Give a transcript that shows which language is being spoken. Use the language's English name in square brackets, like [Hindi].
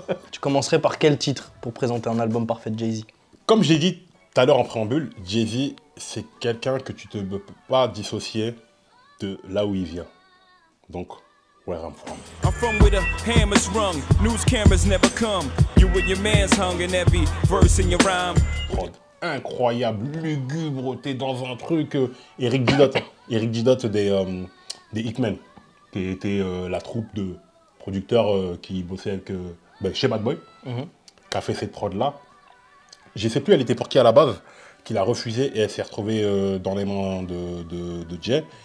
[French] Tu commencerais par quel titre pour présenter un album parfait de Jay-Z? Comme j'ai dit tout à l'heure en préambule, Jay-Z, c'est quelqu'un que tu ne peux pas dissocier de là où il vient. Donc, where I'm from. [English] I'm from where the hammers rung, news cameras never come. You with your man's hung in every verse in your rhyme. [French] Prod incroyable, lugubre, t'es dans un truc. Eric Didotte des Hitmen, qui était la troupe de producteurs qui bossaient avec, chez Bad Boy, qui a fait cette prod-là. Je sais plus, elle était pour qui à la base, qu'il a refusé et elle s'est retrouvée dans les mains de Jay.